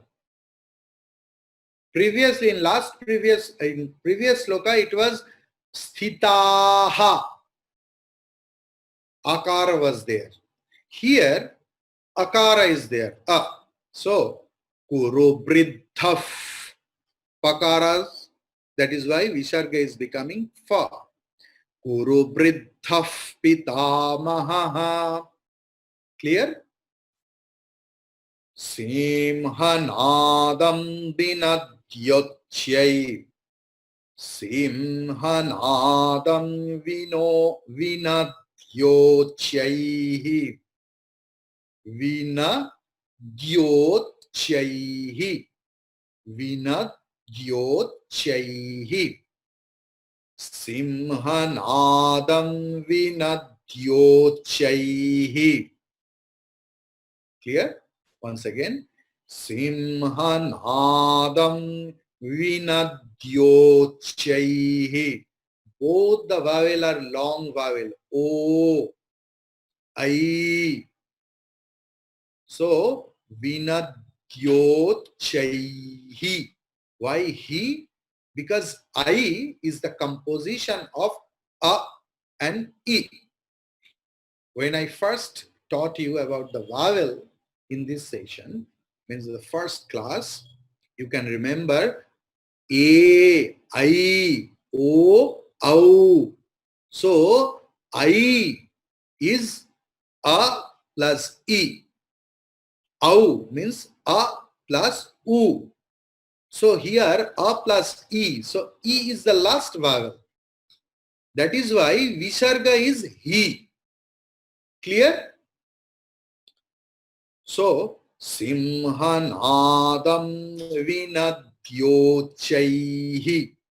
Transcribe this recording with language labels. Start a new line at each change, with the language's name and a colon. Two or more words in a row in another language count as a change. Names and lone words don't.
English: Previously in previous sloka it was sthitaha. Akara was there. Here akara is there.
Sanskrit: So Kuru Vriddhah Pakaras.
English: That is why Visarga is becoming fa.
Sanskrit: Kuru Vriddhah Pitamaha.
English: Clear?
Sanskrit: Simhanadam Vinadhyochyai. Simhanadam Vinadhyochyai. Vinadhyochyai. Vinadhyochyai. Simhanadam Vinadhyochyai.
English: Clear? Once again.
Sanskrit: Simhanadam Vinadhyochyai.
English: Both the vowel are long vowel. O, I. So, Vinadhyochyai. Why he? Because I is the composition of a and e. When I first taught you about the vowel in this session, means the first class, you can remember a, I, o, au. So, I is a plus e. Au means a plus u. So here a plus e. So e is the last vowel. That is why Visarga is he. Clear? So
Sanskrit: Simhanadam Vinadhyochyai.